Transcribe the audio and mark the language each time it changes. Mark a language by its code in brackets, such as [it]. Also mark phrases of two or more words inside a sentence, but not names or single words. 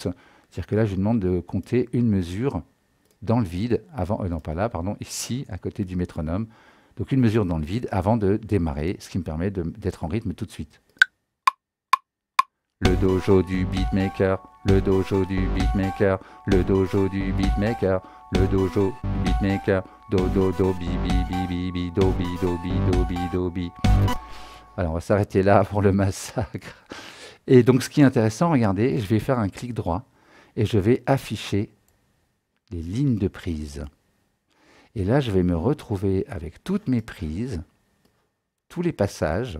[fr] C'est-à-dire que là, je lui demande de compter une mesure dans le vide, avant, non pas là, pardon, ici, à côté du métronome. Donc une mesure dans le vide avant de démarrer, ce qui me permet d'être en rythme tout de suite. Le dojo du beatmaker, le dojo du beatmaker, le dojo du beatmaker, le dojo du beatmaker, do do do bi bi bi bi bi do bi do bi do bi do bi. Alors on va s'arrêter là pour le massacre. Et donc ce qui est intéressant, regardez, je vais faire un clic droit et je vais afficher les lignes de prise. Et là, je vais me retrouver avec toutes mes prises, tous les passages.